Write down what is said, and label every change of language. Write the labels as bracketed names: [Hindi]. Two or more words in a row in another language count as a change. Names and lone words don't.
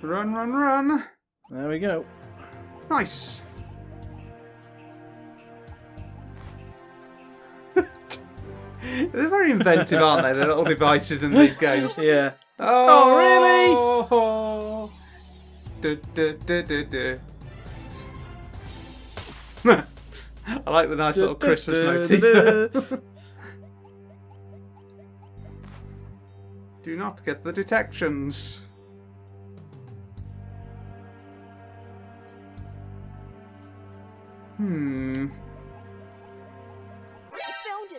[English] Run, run, run. There we go. Nice. They're very inventive, aren't they? The little devices in these games. Yeah. Oh, really? Du, du, du, du, du. I like the nice little Christmas motif. Do not get the detections. Found him.